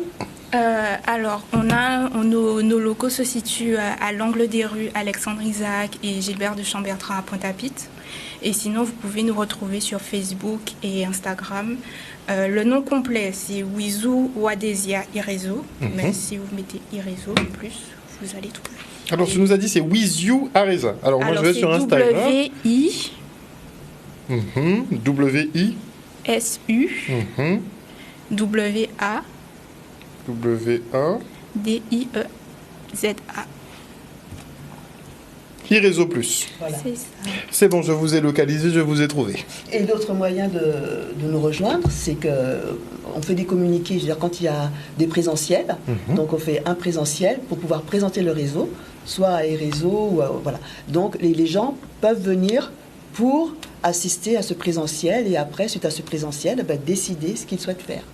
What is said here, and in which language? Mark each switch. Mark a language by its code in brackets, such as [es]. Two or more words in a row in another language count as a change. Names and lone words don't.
[fr] Alors, nos locaux se situent à l'angle des rues Alexandre Isaac et Gilbert de Chambertin à Pointe-à-Pitre. Et sinon, vous pouvez nous retrouver sur Facebook et Instagram. Le nom complet, c'est Wizou Wadesia iRéseau. Mais si vous mettez iRéseau en plus, vous allez trouver. Alors, tu nous as dit c'est Wizou Areza. Alors, moi, je vais sur Instagram. W-I. W-I. S-U. W-A. W-A. D-I-E-Z-A. iRéseau Plus. Voilà. C'est bon, je vous ai localisé, je vous ai trouvé. Et l'autre moyen de nous rejoindre, c'est qu'on fait des communiqués, je veux dire, quand il y a des présentiels. Donc, on fait un présentiel pour pouvoir présenter le réseau, soit à iRéseau, ou voilà. Donc, les gens peuvent venir pour assister à ce présentiel et après, suite à ce présentiel, décider ce qu'ils souhaitent faire.